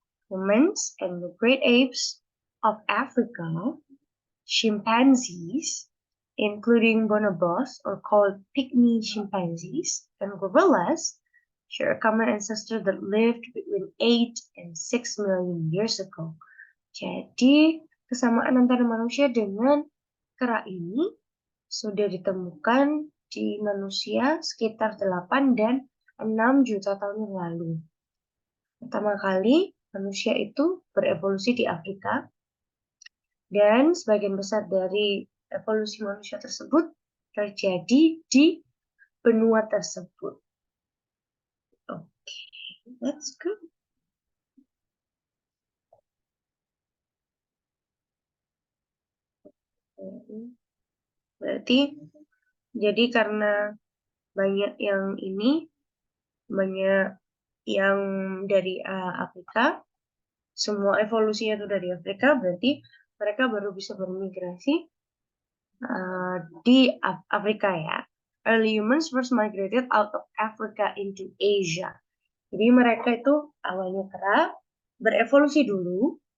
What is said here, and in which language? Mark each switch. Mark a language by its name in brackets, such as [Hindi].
[English] Humans and the great apes of Africa, chimpanzees, including bonobos or called pygmy chimpanzees, and gorillas, share a common ancestor that lived between 8 and 6 million years ago. [Indonesian] Jadi, kesamaan antara manusia dengan kera ini sudah ditemukan di manusia sekitar 8 dan 6 juta tahun yang lalu. Pertama kali, manusia itu berevolusi di Afrika, dan sebagian besar dari evolusi manusia tersebut terjadi di benua tersebut. [English] Oke, let's go. [Indonesian] Berarti, jadi karena banyak yang banyak yang dari Afrika, semua evolusinya itu dari Afrika, berarti mereka baru bisa bermigrasi di Afrika ya. [English] Early humans first migrated out of Africa into Asia. [Indonesian] Jadi mereka itu awalnya kera, berevolusi dulu.